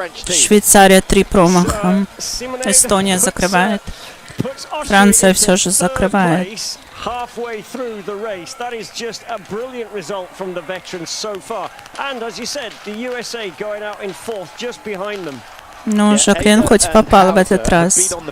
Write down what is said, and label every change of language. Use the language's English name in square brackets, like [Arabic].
[Russian] Швейцария 3 промаха. Эстония закрывает. Франция все же закрывает. [English] Halfway through the race, that is just a brilliant result from the veterans so far. And as you said, the USA going out in 4th, just behind them. [Russian] Ну, Жаклен хоть попал в этот раз.